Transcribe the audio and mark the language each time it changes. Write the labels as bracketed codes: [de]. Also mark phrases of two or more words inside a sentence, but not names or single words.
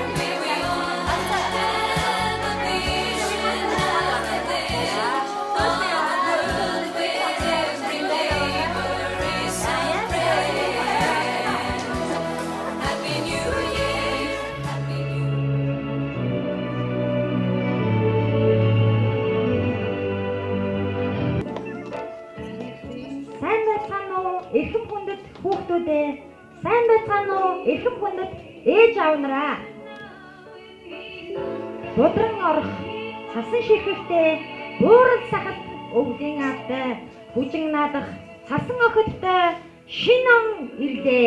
[en] May we all have a vision of a day, a world where every neighbor is a friend. Happy New Year, Happy New Year. [mn] Сайн байцгаана уу? Эрхэм хүндэт хүүхдүүдээ. Сайн байцгаана уу? Эрхэм хүндэт ээж аав нараа. Будран орох, цасан ширхэхтэй, буурал сахалт өвлийн автай, бүжин наадах, цасан охидтой шин он ирлээ.